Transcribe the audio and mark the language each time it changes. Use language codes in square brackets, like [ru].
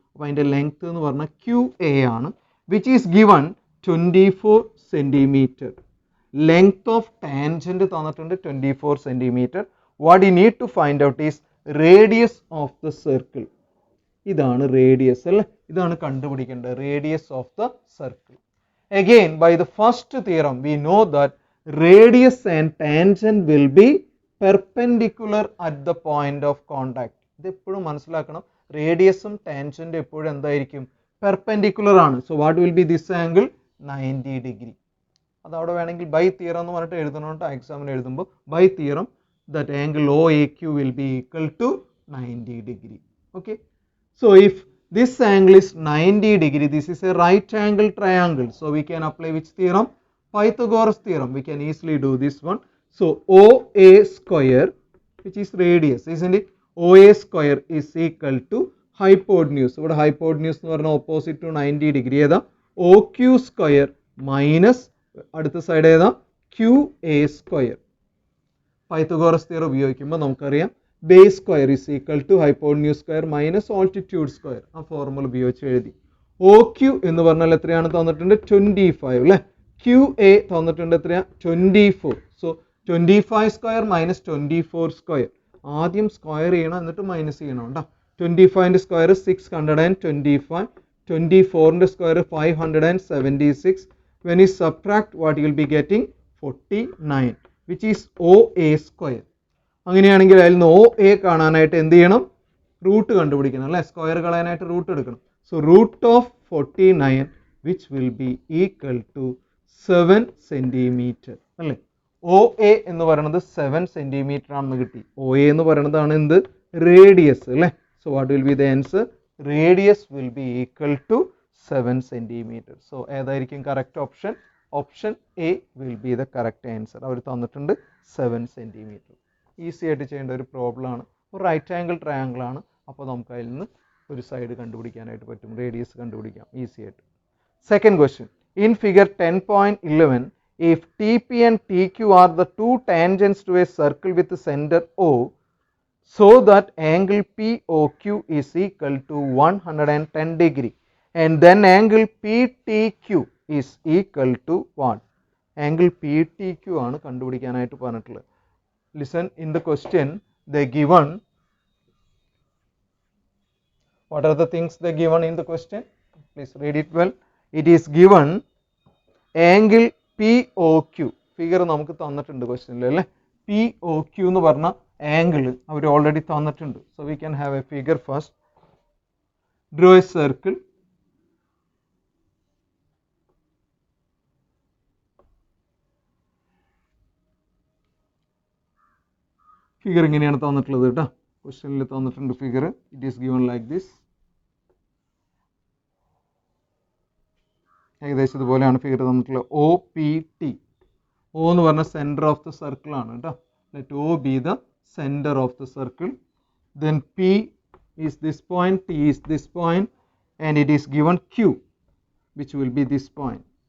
[ml] അപ്പോൾ അതിൻ്റെ ലെങ്ത് എന്ന് പറഞ്ഞാൽ QA ആണ്. [en] Which is given 24 centimetre. [ml] Length of tangent തന്നിട്ടുണ്ട് 24 centimetre. [en] What you need to find out is radius of the circle. [ml] ഇതാണ് റേഡിയസ് അല്ലേ. ഇതാണ് കണ്ടുപിടിക്കേണ്ടത്, radius of the circle. [en] Again by the first theorem we know that radius and tangent will be perpendicular at the point of contact. [ml] ഇത് എപ്പോഴും മനസ്സിലാക്കണം. റേഡിയസും ടാൻജന്റും എപ്പോഴും എന്തായിരിക്കും? Perpendicular ആണ്. [en] So what will be this angle? [ml] 90 degree. അത് അവിടെ വേണമെങ്കിൽ by theorem എന്ന് പറഞ്ഞിട്ട് എഴുതണോട്ടോ എക്സാമിന് എഴുതുമ്പോൾ. [en] By theorem that angle OAQ will be equal to 90 degree. Okay. So if this angle is 90 degree, this is a right angle triangle. So we can apply which theorem? Pythagoras theorem. We can easily do this one. So OA square, which is radius, isn't it? OA square is equal to hypotenuse. [ml] ഇവിടെ hypotenuse എന്ന് പറഞ്ഞാൽ opposite to 90 degree ഏതാ? OQ square minus അടുത്ത side ഏതാ? [en] QA square. Pythagoras theorem [ml] ഉപയോഗിക്കുമ്പോൾ നമുക്കറിയാം [en] base square is equal to hypotenuse square minus altitude square. [ml] ആ formula ഉപയോഗിച്ച് എഴുതി. OQ എന്ന് പറഞ്ഞാൽ എത്രയാണ് തന്നിട്ടുണ്ട്? 25 അല്ലേ. QA തന്നിട്ടുണ്ട് എത്രയാ? 24. So 25 square minus 24 square. ആദ്യം സ്ക്വയർ ചെയ്യണം എന്നിട്ട് മൈനസ് ചെയ്യണം കേട്ടോ. 25ന്റെ square 625, 24ന്റെ square 576. [en] When you subtract, what you will be getting? 49, which is OA square. [ml] അങ്ങനെയാണെങ്കിൽ അതിൽ നിന്ന് OA കാണാനായിട്ട് എന്ത് ചെയ്യണം? റൂട്ട് കണ്ടുപിടിക്കണം അല്ലേ. സ്ക്വയർ കളയാനായിട്ട് റൂട്ട് എടുക്കണം. So root of 49 [en] which will be equal to [ml] 7 centimetre അല്ലേ. OA എന്ന് പറയുന്നത് 7 സെന്റിമീറ്റർ ആണെന്ന് കിട്ടി. OA എന്ന് പറയുന്നതാണ് എന്ത്? റേഡിയസ് അല്ലേ. [en] So what will be the answer? Radius will be equal to 7 centimetre. [ml] So ഏതായിരിക്കും correct option? [en] Option A will be the correct answer. [ml] അവർ തന്നിട്ടുണ്ട് 7 സെന്റിമീറ്റർ. ഈസി ആയിട്ട് ചെയ്യേണ്ട ഒരു പ്രോബ്ലം ആണ്. ഒരു റൈറ്റ് ആംഗിൾ ട്രയാങ്കിൾ ആണ്. അപ്പോൾ നമുക്ക് അതിൽ നിന്ന് ഒരു സൈഡ് കണ്ടുപിടിക്കാനായിട്ട് പറ്റും. റേഡിയസ് കണ്ടുപിടിക്കാം ഈസി ആയിട്ട്. [en] Second question. In figure 10.11, if TP and TQ are the two tangents to a circle with the center O, so that angle POQ is equal to 110 degree, and then angle PTQ is equal to what? [ml] Angle PTQ ആണ് കണ്ടുപിടിക്കാനായിട്ട് പറഞ്ഞിട്ടുള്ളത്. [en] Listen, in the question they given, what are the things they given in the question? Please read it well. It is given angle POQ. [ml] Figure നമുക്ക് തന്നിട്ടുണ്ട് ക്വസ്റ്റ്യനിൽ അല്ലേ. POQ എന്ന് പറഞ്ഞ angle അവർ already തന്നിട്ടുണ്ട്. [en] So we can have a figure first. Draw a circle. [ml] Figure ഇങ്ങനെയാണ് തന്നിട്ടുള്ളത് കേട്ടോ. ക്വസ്റ്റ്യനിൽ തന്നിട്ടുണ്ട് figure. [en] It is given like this. [ml] ഏകദേശം ഇതുപോലെയാണ് ഫിഗർ തന്നിട്ടുള്ളത്. OPT. O എന്ന് പറഞ്ഞ സെൻറ്റർ ഓഫ് ദ സർക്കിൾ ആണ് കേട്ടോ. [en] Let O be the center of the circle. Then P is this point, T is this point, and it is given Q, which will be this point.